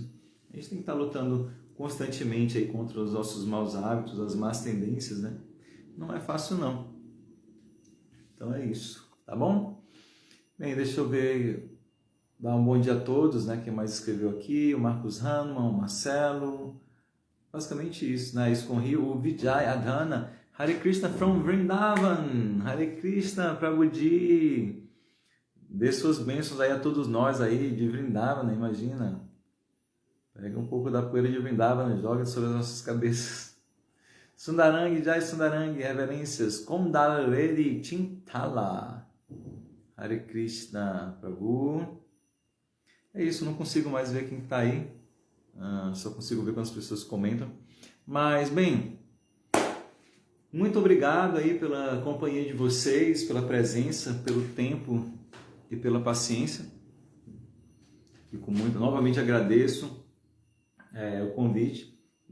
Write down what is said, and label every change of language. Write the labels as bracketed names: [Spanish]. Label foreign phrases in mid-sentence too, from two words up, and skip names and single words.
[Portuguese] A gente tem que estar lutando constantemente aí contra os nossos maus hábitos, as más tendências, né? Não é fácil não. Então é isso, tá bom? Bem, deixa eu ver, dar um bom dia a todos, né? Quem mais escreveu aqui? O Marcos Hanman, o Marcelo... Basicamente isso, né? Isso com o Rio, o Vijay Adhana, Hare Krishna from Vrindavan, Hare Krishna, Prabhuji, dê suas bênçãos aí a todos nós aí de Vrindavan, né? Imagina, pega um pouco da poeira de Vrindavan, joga sobre as nossas cabeças. Sundarang, Jai Sundarang, reverências, Kondaleri Chintala, Hare Krishna, Prabhu. É isso, não consigo mais ver quem está aí. Só consigo ver quando as pessoas comentam. Mas, bem, muito obrigado aí pela companhia de vocês, pela presença, pelo tempo e pela paciência. Novamente agradeço o convite.